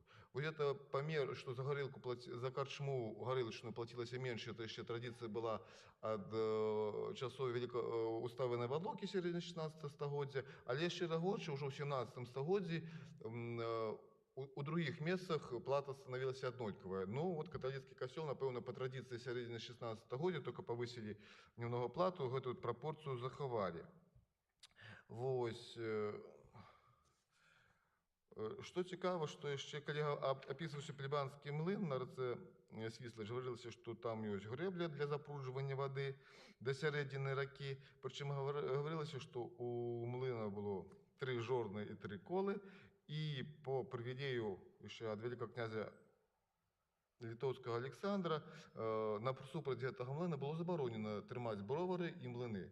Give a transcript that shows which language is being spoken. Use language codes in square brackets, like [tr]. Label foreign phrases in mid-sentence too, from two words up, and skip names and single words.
[be] Вот это памер, што за гарэлку за карчму гарэлачную плацілася менш, это яшчэ традыцыя была ад часоў уставы Навадлокі сярэдзіны 16 стагоддзя, але яшчэ горш, ужо ў 17 стагоддзі у других месцах плата становілася аднолькавая. Ну, вот каталіцкі касцёл, напэўна, па традыцыі сярэдзіны 16 стагоддзя только павысілі немного плату, гэтую прапорцыю захавалі. Вось. Што цікава, што яшчэ, калі апісваўся плебанскі млын на рацэ Свіслач, гаварылася, што там ёсць грэбля для запружвання вады да сярэдзіны ракі, прычым гаварылася, што у млына было 3 жорны і 3 колы, і по прывілею яшчэ ад вялікага князя літоўскага Александра насупраць гэтага млына было забаронена трымаць бровары і млыны.